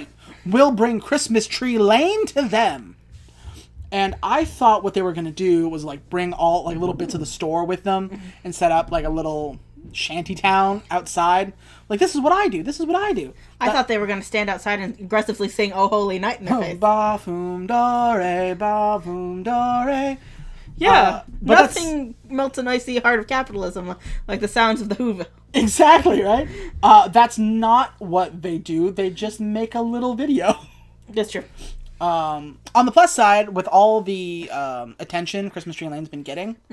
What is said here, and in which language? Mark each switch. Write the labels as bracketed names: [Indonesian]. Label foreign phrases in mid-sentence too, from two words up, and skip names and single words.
[English] We'll bring Christmas Tree Lane to them. And I thought what they were going to do was, like, bring all, like, little bits of the store with them and set up, like, a little shanty town outside. Like, this is what I do. This is what I do. I thought they were going to stand outside and aggressively sing Oh Holy Night in their face. Ba-foom dore, ba-foom dore. Yeah, but nothing melts an icy heart of capitalism like the sounds of the Whoville. Exactly, right? That's not what they do. They just make a little video. That's true. On the plus side, with all the attention Christmas Tree Lane's been getting,